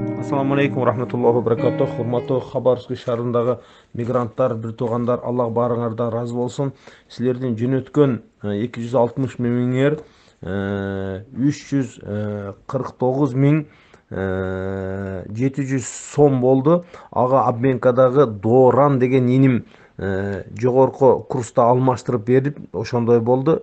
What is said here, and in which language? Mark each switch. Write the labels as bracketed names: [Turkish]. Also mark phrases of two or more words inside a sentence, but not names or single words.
[Arabic] السلام عليكم رحمة الله وبركاته. [Kyrgyz] Hurmatly Xabarovsk шаарындагы мигранттар, бир туугандар, Аллах барыңардан разы болсун. Силердин жөнөткөн 260 миңер 349 миң 700 сом болду. Ага обменкадагы Доран деген иним жогорку курста алмаштырып берип, ошондой болду.